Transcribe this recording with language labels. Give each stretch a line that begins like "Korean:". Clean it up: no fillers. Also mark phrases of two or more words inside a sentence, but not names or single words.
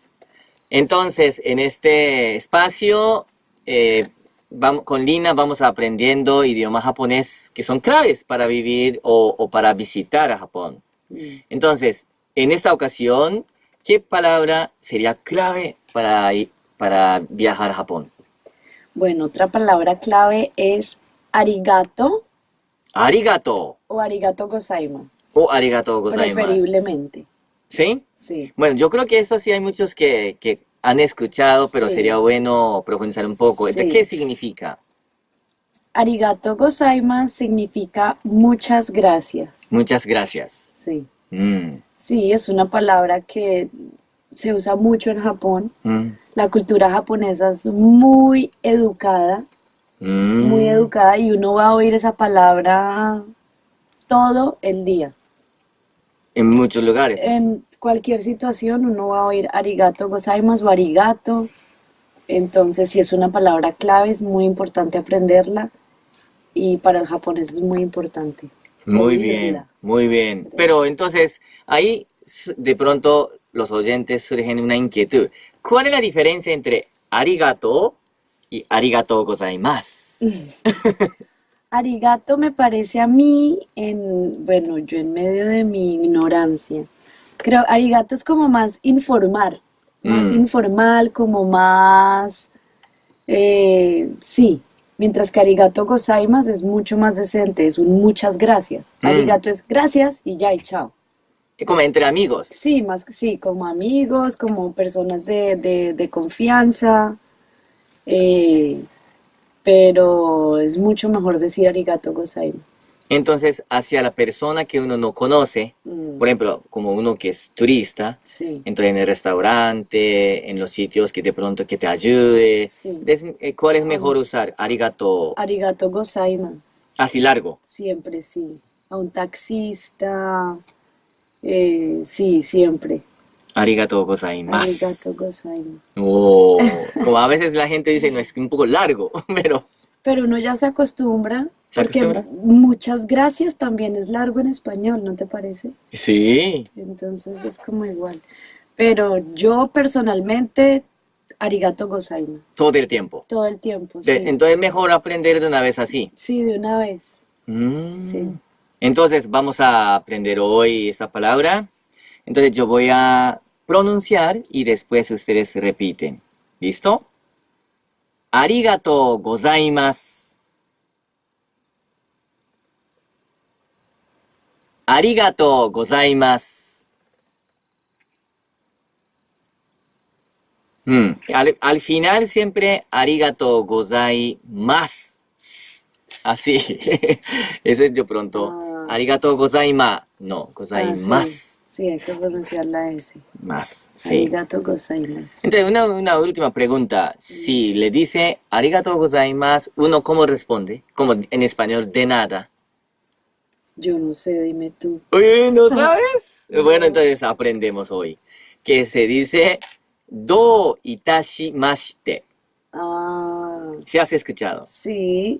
Spanish: Entonces, en este espacio, con Lina vamos aprendiendo idioma japonés que son claves para vivir o para visitar a Japón. Entonces, en esta ocasión, ¿qué palabra sería clave para viajar a Japón? Bueno, otra palabra clave es arigato Arigato
Japanese: o ありがとうございます, o ありがとうございます.
Spanish: preferiblemente. ¿Sí? Sí. Bueno, yo creo que eso sí hay muchos que han escuchado, pero Sí. sería bueno profundizar un poco. Sí. ¿Qué significa?
Japanese: ありがとうございます
Spanish: significa muchas gracias. Muchas gracias. Sí. Mm, Sí, es una palabra que se usa mucho en Japón. mm, La cultura japonesa es muy educada y uno va a oír esa palabra todo el día. En muchos lugares. En cualquier situación uno va a oír
Japanese: ありがとうございます
Spanish: o arigato. Entonces, si es una palabra clave, es muy importante aprenderla y para el japonés es muy importante Muy oírla. bien, muy bien. Pero entonces, ahí de pronto los oyentes surgen una inquietud. ¿Cuál es la diferencia entre arigato y
Japanese: ありがとうございます?
Spanish: Arigato me parece a mí, bueno, yo en medio de mi ignorancia, creo arigato es como más informal, como más, sí, mientras que
Japanese: ありがとうございます
Spanish: es mucho más decente, es un muchas gracias. Arigato es gracias y ya y chao. Como entre amigos. Sí, sí, como amigos, como personas de confianza, pero es mucho mejor decir
Japanese: ありがとうございます.
Spanish: Entonces, hacia la persona que uno no conoce, por ejemplo, como uno que es turista, Sí, entonces en el restaurante, en los sitios que de pronto que te ayude, sí. ¿cuál es mejor usar? Arigato,
Japanese: ありがとうございます,
Spanish: así largo. siempre sí. A un taxista, sí, siempre.
Japanese: ありがとうございます. ありがとうございます.
Spanish: Oh, como a veces la gente dice, no, es que un poco largo, pero Pero uno ya se acostumbra, ¿se porque acostumbra? muchas gracias también es largo en español, ¿no te parece? Sí. Entonces es como igual. Pero yo personalmente,
Japanese: ありがとうございます,
Spanish: Todo el tiempo. todo el tiempo, sí. Entonces es mejor aprender de una vez así. Sí, de una vez. Sí. Entonces vamos a aprender hoy esa palabra. Entonces yo voy a pronunciar y después ustedes repiten. ¿Listo?
Japanese: ありがとうございます. ありがとうございます.
Spanish: Al final siempre
Japanese: ありがとうございます.
Spanish: Así. Eso es de pronto.
Japanese: ありがとうございます. No, ございます.
Spanish: Sí, hay que pronunciar la S. Más. Sí.
Japanese: ありがとうございます.
Spanish: Entonces, una última pregunta. Si le dice
Japanese: ありがとうございます,
Spanish: ¿uno cómo responde? Como en español, de nada. Yo no sé, dime tú. Oye, ¿no sabes? Bueno, entonces aprendemos hoy. Que se dice
Japanese: どういたしまして.
Spanish: Ah, ¿Sí has escuchado? sí.